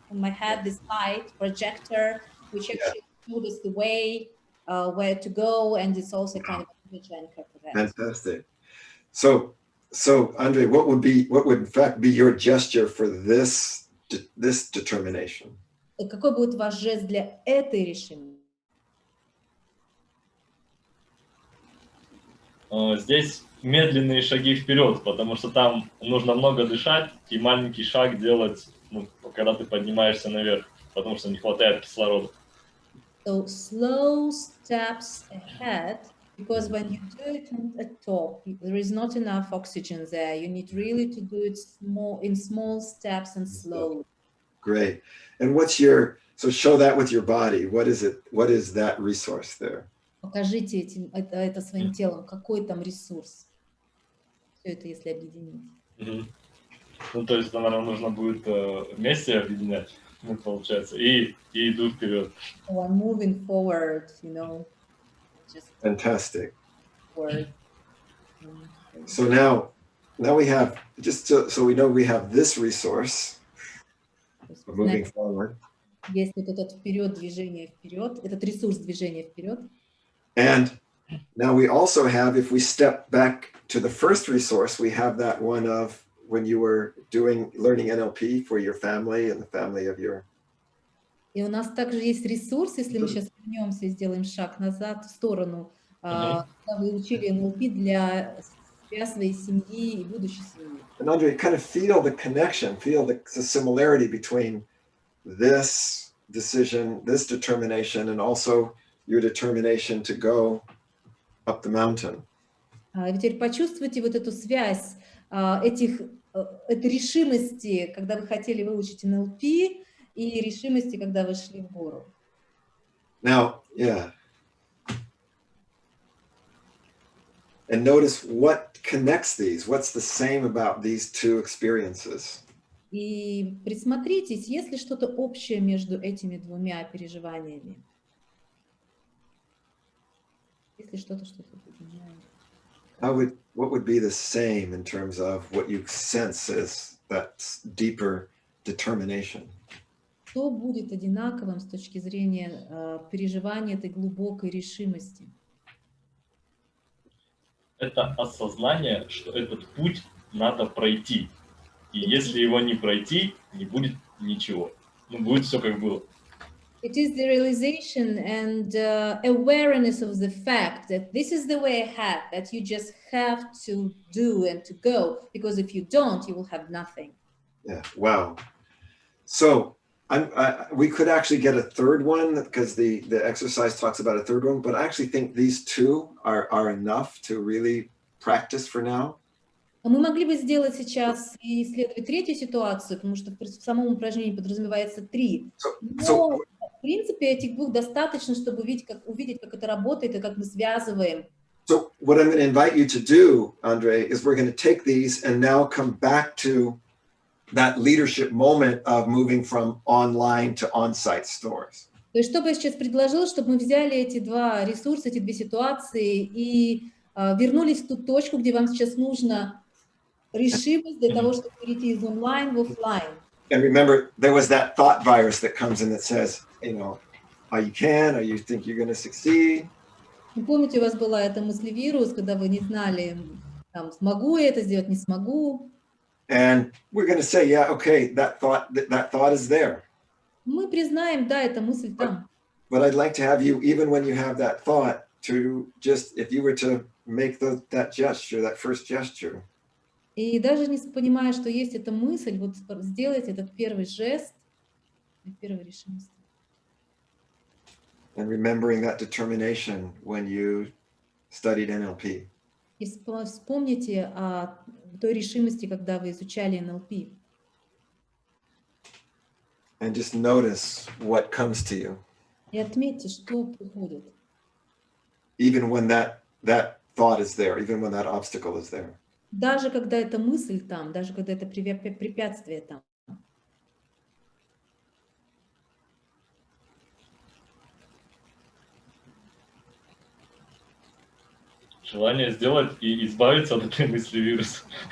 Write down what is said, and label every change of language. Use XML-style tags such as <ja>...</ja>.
<en>And I had this light projector, which actually showed us the way where to go, and it's also kind of an image anchor for that. Fantastic. So Andre, what would in fact be your gesture for this determination?</en> <ru>Какой будет ваш жест для этой решимости? Здесь медленные шаги вперед, потому что там нужно много дышать и маленький шаг делать, ну, когда ты поднимаешься наверх, потому что не хватает кислорода.</ru> <en>So slow steps ahead, because when you do it at top, there is not enough oxygen there. You need really to do it in small steps and slowly. Great. And so show that with your body. What is it? What is that resource there?</en> <ru>Покажите это своим телом, какой там ресурс. Все это, если объединить. Ну, то есть, наверное, нужно будет вместе объединять, ну, получается, и иду вперед.</ru> <en>So I'm moving forward, you know. Just fantastic. Forward. So now we have, just so we know we have this resource, moving forward.</en> <ru>Есть вот этот движение вперед, этот ресурс движения вперед.</ru> <en>And now we also have, if we step back to the first resource, we have that one of when you were learning NLP for your family and the family of your...</en> <ru>И у нас также есть ресурс, если мы сейчас вернемся и сделаем шаг назад в сторону, когда вы учили NLP для своей семьи и будущей семьи.</ru> <en>And Andre, kind of feel the connection, feel the similarity between this decision, this determination, and also your determination to go up the mountain.</en> <ru>И теперь почувствуйте вот эту связь этой решимости, когда вы хотели выучить NLP, и решимости, когда вы шли в гору.</ru> <en>Now, yeah. And notice what connects these. What's the same about these two experiences?</en> <ru>И присмотритесь, есть ли что-то общее между этими двумя переживаниями. Есть ли что-то, что объединяет?</ru> <en>What would be the same in terms of what you sense as that deeper determination?</en> <ru>Что будет одинаковым с точки зрения переживания этой глубокой решимости? Это осознание, что этот путь надо пройти. И если его не пройти, не будет ничего. Ну, будет все как было.</ru> <en>It is the realization and awareness of the fact that this is the way ahead, that you just have to do and to go, because if you don't, you will have nothing. Yeah, wow. So we could actually get a third one because the exercise talks about a third one, but I actually think these two are enough to really practice for now.</en> <ru>Мы могли бы сделать сейчас и исследовать третью ситуацию, потому что в самом упражнении подразумевается 3. Но, в принципе, этих 2 достаточно, чтобы увидеть, как это работает и как мы связываем.</ru> <en>So what I'm going to invite you to do, Andre, is we're going to take these and now come back to that leadership moment of moving from online to on-site stores.</en> <ru>То есть, что бы я сейчас предложила, чтобы мы взяли эти 2 ресурса, эти 2 ситуации и вернулись в ту точку, где вам сейчас нужно решимость для того, чтобы перейти из онлайн в офлайн.</ru> <en>And remember, there was that thought virus that comes in that says, you know, oh, you can, or you think you're going to succeed.</en> <ru>Помните, у вас была эта мыслевирус, когда вы не знали, там, смогу я это сделать, не смогу.</ru> <en>And we're going to say, yeah, okay, that thought is there.</en> <ru>Мы признаем, да, эта мысль там.</ru> <en>But I'd like to have you, even when you have that thought, to just, if you were to make that gesture, that first gesture.</en> <ru>И даже не понимая, что есть эта мысль, вот сделать этот первый жест, первую решимость.</ru> <en>And remembering that determination when you studied NLP.</en> <ru>И вспомните о той решимости, когда вы изучали NLP.</ru> <en>And just notice what comes to you.</en> <ru>И отметьте, что приходит.</ru> <en>Even when that thought is there, even when that obstacle is there.</en> <ru>Даже когда эта мысль там, даже когда это препятствие там. Желание сделать и избавиться от этой мысли вируса.</ru>